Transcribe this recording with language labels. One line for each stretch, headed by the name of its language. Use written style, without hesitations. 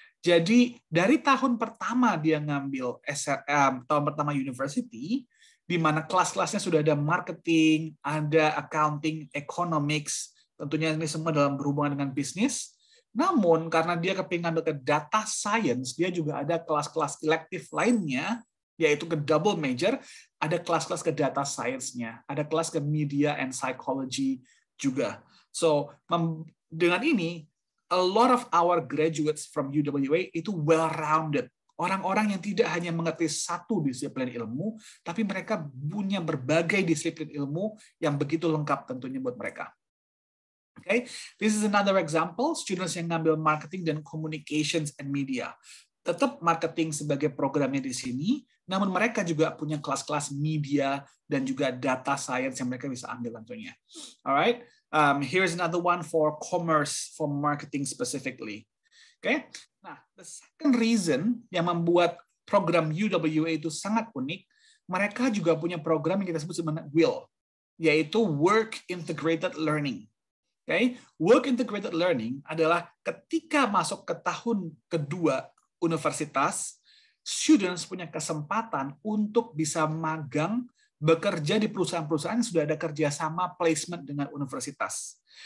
Indonesian: Jadi dari tahun pertama dia ngambil tahun pertama university, di mana kelas-kelasnya sudah ada marketing, ada accounting, economics, tentunya ini semua dalam berhubungan dengan bisnis. Namun karena dia kepingin ngambil ke data science, dia juga ada kelas-kelas elektif lainnya, yaitu ke double major, ada kelas-kelas ke data science-nya, ada kelas ke media and psychology juga. So, dengan ini,
English: a lot of our graduates from UWA itu well-rounded.
Indonesian: Orang-orang yang tidak hanya mengerti satu disiplin ilmu, tapi mereka punya berbagai disiplin ilmu yang begitu lengkap tentunya buat mereka.
English: Okay, this is another example, students
Indonesian: yang ngambil
English: marketing dan communications and media.
Indonesian: Tetap marketing sebagai programnya di sini, namun mereka juga punya kelas-kelas media dan juga data science yang mereka bisa ambil tentunya.
English: Alright, here's another one for commerce, for marketing specifically.
Indonesian: Okay, nah
English: the second reason
Indonesian: yang membuat program UWA itu sangat unik, mereka juga punya program yang kita sebut sebenarnya WIL, yaitu Work Integrated Learning. Okay, Work Integrated Learning adalah ketika masuk ke tahun kedua universitas, students punya kesempatan untuk bisa magang, bekerja di perusahaan-perusahaan yang sudah ada kerjasama placement dengan universitas.